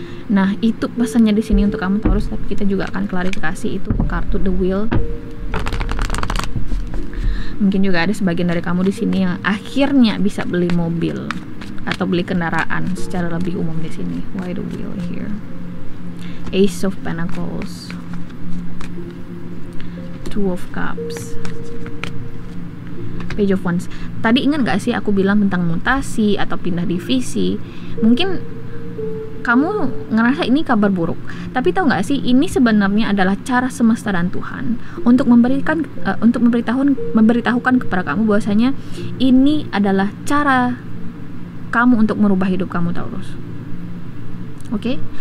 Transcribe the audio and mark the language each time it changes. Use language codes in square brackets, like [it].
[id] Nah, itu pesannya di sini untuk kamu Taurus. Tapi kita juga akan klarifikasi itu kartu The Wheel. Mungkin juga ada sebagian dari kamu di sini yang akhirnya bisa beli mobil atau beli kendaraan secara lebih umum di sini. [en] Why the wheel here? Ace of Pentacles, Two of Cups, Page of Wands. [id] Tadi ingat gak sih aku bilang tentang mutasi atau pindah divisi? Mungkin kamu ngerasa ini kabar buruk, tapi tahu nggak sih, ini sebenarnya adalah cara semesta dan Tuhan untuk memberitahukan kepada kamu bahwasanya ini adalah cara kamu untuk merubah hidup kamu Taurus. Oke?